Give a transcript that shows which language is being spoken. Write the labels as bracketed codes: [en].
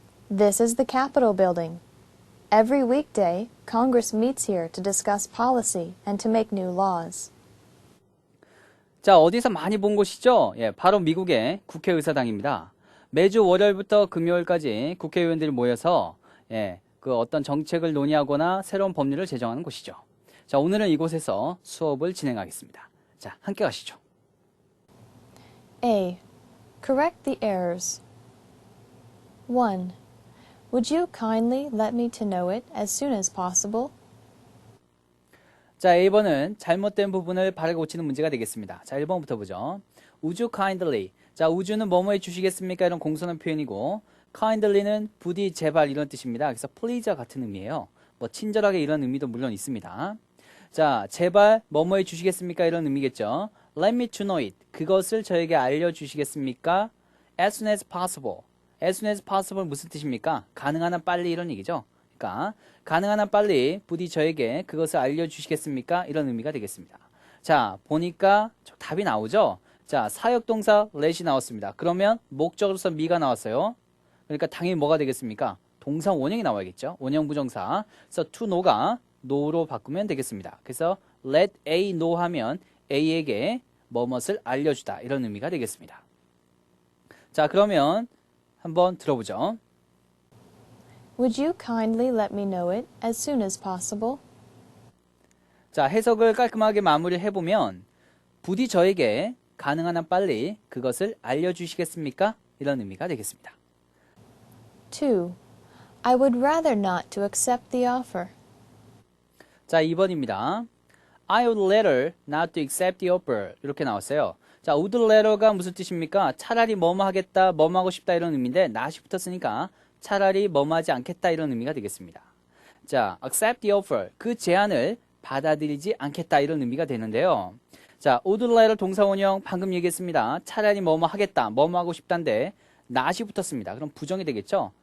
[en] This is the Capitol building. Every weekday, Congress meets here to discuss policy and to make new laws. [ko] 자, 어디서 많이 본 곳이죠? 예, 바로 미국의 국회의사당입니다. 매주 월요일부터 금요일까지 국회의원들이 모여서 그 어떤 정책을 논의하거나 새로운 법률을 제정하는 곳이죠. 자, 오늘은 이곳에서 수업을 진행하겠습니다. 자, 함께 가시죠. [en] A. Correct the errors. 1. Would you kindly let me to know it as soon as possible? [ko] 자, A번은 잘못된 부분을 바르게 고치는 문제가 되겠습니다. 자, 1번부터 보죠. [en] Would you kindly? [ko] 자, would는 뭐뭐 해주시겠습니까? 이런 공손한 표현이고 kindly는 부디 제발 이런 뜻입니다. 그래서 please와 같은 의미예요. 뭐 친절하게 이런 의미도 물론 있습니다. 자, 제발 뭐뭐 해주시겠습니까? 이런 의미겠죠. [en] Let me to know it. [ko] 그것을 저에게 알려주시겠습니까? [en] As soon as possible. As soon as possible [ko] 무슨 뜻입니까? 가능한 한 빨리 이런 얘기죠. 그러니까 가능한 한 빨리 부디 저에게 그것을 알려주시겠습니까? 이런 의미가 되겠습니다. 자, 보니까 답이 나오죠? 자, 사역동사 let이 나왔습니다. 그러면 목적으로서 me가 나왔어요. 그러니까 당연히 뭐가 되겠습니까? 동사 원형이 나와야겠죠? 원형 부정사. 그래서 to know가 know로 바꾸면 되겠습니다. 그래서 let A know 하면 A에게 뭐뭇을 알려주다 이런 의미가 되겠습니다. 자, 그러면 한번 들어보죠. [en] Would you kindly let me know it as soon as possible? [ko] 자, 해석을 깔끔하게 마무리해보면 부디 저에게 가능한 한 빨리 그것을 알려주시겠습니까? 이런 의미가 되겠습니다. [en] 2. I would rather not to accept the offer. [ko] 자, 2번입니다. [en] I would rather not to accept the offer. [ko] 이렇게 나왔어요. 자, would rather가 무슨 뜻입니까? 차라리 뭐뭐 하겠다, 뭐뭐 하고 싶다 이런 의미인데 not이 붙었으니까 차라리 뭐뭐 하지 않겠다 이런 의미가 되겠습니다. [en] 자, accept the offer. [ko] 그 제안을 받아들이지 않겠다 이런 의미가 되는데요. 자, would rather 동사 원형 방금 얘기했습니다. 차라리 뭐뭐 하겠다, 뭐뭐 하고 싶다인데 not이 붙었습니다. 그럼 부정이 되겠죠?